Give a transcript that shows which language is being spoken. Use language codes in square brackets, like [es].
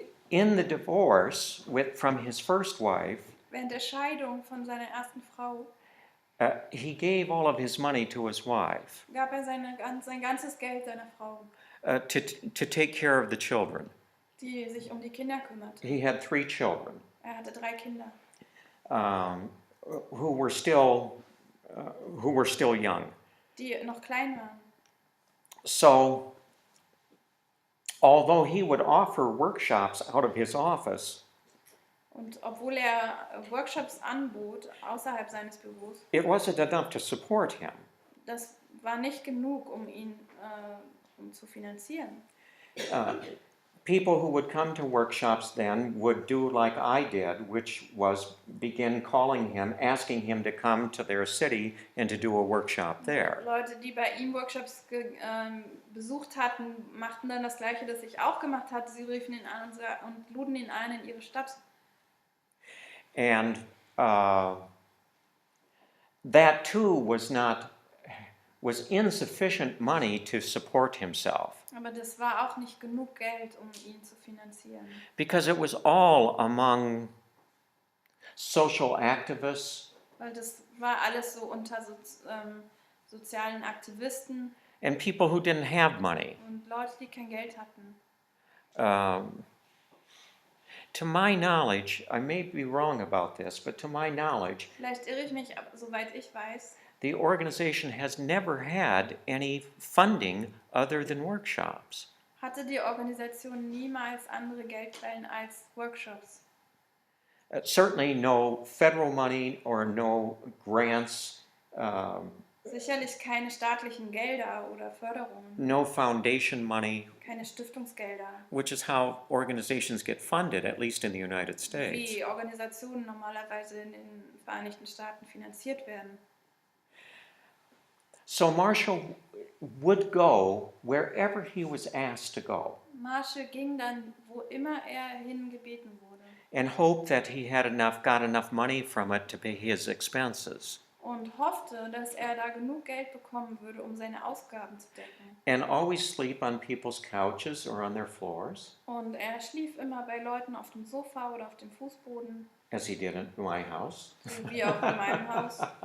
[en] In the divorce from his first wife, [de] Während der Scheidung von seiner ersten Frau [en] he gave all of his money to his wife [de] gab er sein ganzes Geld seiner Frau, [en] to take care of the children. [de] die sich um die Kinder kümmerte. [en] He had 3 children [de] Er hatte 3 Kinder, [en] who were still young. [de] die noch klein waren. [en] So, although he would offer workshops out of his office, [de] Und obwohl er Workshops anbot außerhalb seines Büros, [en] it wasn't enough to support him. [de] das war nicht genug, um ihn zu finanzieren. [en] People who would come to workshops then would do like I did, which was begin calling him, asking him to come to their city and to do a workshop there. [de] Leute, die bei ihm Workshops besucht hatten, machten dann das Gleiche, das ich auch gemacht hatte. Sie riefen ihn an und luden ihn ein in ihre Stadt. [en] And that too was insufficient money to support himself, [de] Aber das war auch nicht genug Geld, um ihn zu finanzieren. [en] because it was all among social activists [de] Weil das war alles so unter sozialen Aktivisten [en] and people who didn't have money. [de] und Leute, die kein Geld hatten. [en] To my knowledge, I may be wrong about this, but to my knowledge, [de] Vielleicht irre ich mich, aber soweit ich weiß, [en] the organization has never had any funding other than workshops. [de] hatte die Organisation niemals andere Geldquellen als Workshops. [en] Certainly no federal money or no grants, [de] Sicherlich keine staatlichen Gelder oder Förderungen, [en] no foundation money, [de] keine Stiftungsgelder, [en] which is how organizations get funded, at least in the United States. [de] wie Organisationen normalerweise in den Vereinigten Staaten finanziert werden. [en] So Marshall would go wherever he was asked to go [de] Marshall ging dann, wo immer er hingebeten wurde, [en] and hoped that he had got enough money from it to pay his expenses. [de] und hoffte, dass er da genug Geld bekommen würde, um seine Ausgaben zu decken. [en] And always sleep on people's couches or on their floors, [de] Und er schlief immer bei Leuten auf dem Sofa oder auf dem Fußboden, [en] as he did in my house. [de] so wie auch in meinem Haus.